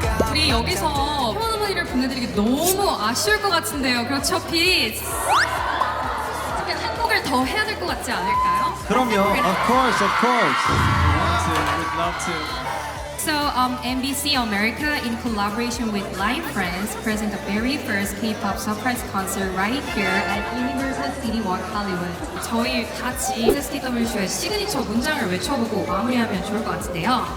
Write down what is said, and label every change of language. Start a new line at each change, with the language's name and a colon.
Korean: 우리 여기서 표현을 보내드리기 너무 아쉬울 것 같은데요. 그렇죠, 피스? 한 곡을 더 해야 될 것 같지 않을까요? 그럼요,
English: of course. We'd love to. So, NBC America, in collaboration with Live Friends, present the very first K-pop surprise concert right here at Universal City Walk Hollywood.
Korean: 저희 같이 STW 쇼의 시그니처 문장을 외쳐보고 마무리하면 좋을 것 같은데요.